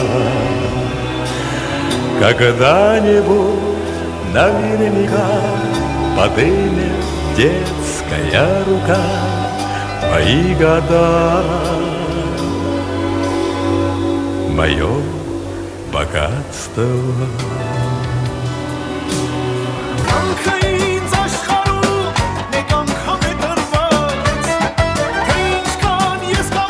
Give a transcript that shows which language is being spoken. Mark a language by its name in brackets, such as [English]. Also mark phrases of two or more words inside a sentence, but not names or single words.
[Russian] Когда-нибудь наверняка подымет детская рука, мои года, мое богатство. [Armenian] Ինձ աշխարհում մեկ անգամ է տրված, թե ինչքան